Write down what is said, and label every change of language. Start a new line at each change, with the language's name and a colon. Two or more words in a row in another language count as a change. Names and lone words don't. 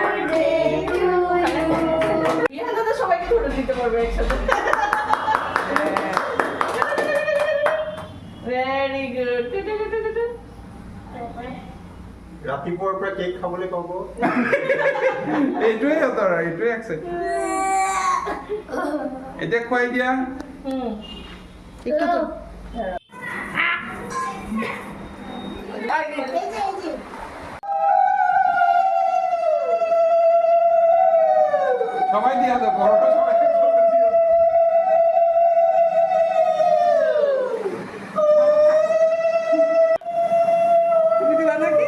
Bangla: তো সবাইকে ধরে দিতে পারবে একসাথে।
English: very good.
Assamese: রাতিপুৱাৰ পৰা কেক খাবলৈ পাব। এইটোৱে সিহঁতৰ, এইটোৱে এক্সাইট। এতিয়া খুৱাই দিয়া। সবাই দিয়া তো, বড়টা সবাই দিয়া। তুমি দিলা নাকি?